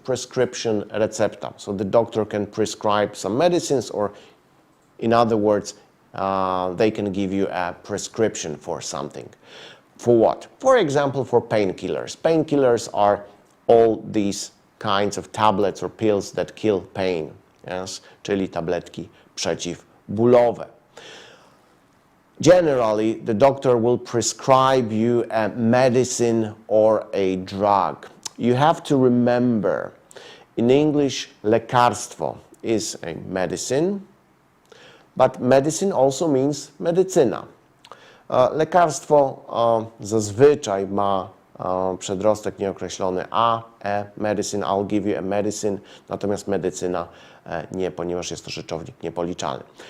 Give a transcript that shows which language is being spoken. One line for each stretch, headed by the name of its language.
English: Prescription, recepta. So the doctor can prescribe some medicines, or in other words, they can give you a prescription for something. For what? For example, for painkillers. Painkillers are all these kinds of tablets or pills that kill pain. Yes?
Polish: Czyli tabletki przeciwbólowe.
English: Generally, the doctor will prescribe you a medicine or a drug. You have to remember, in English, lekarstwo is a medicine, but medicine also means medycyna.
Polish: Lekarstwo zazwyczaj ma przedrostek nieokreślony a, medicine,
English: I'll give you a medicine,
Polish: natomiast medycyna nie, ponieważ jest to rzeczownik niepoliczalny.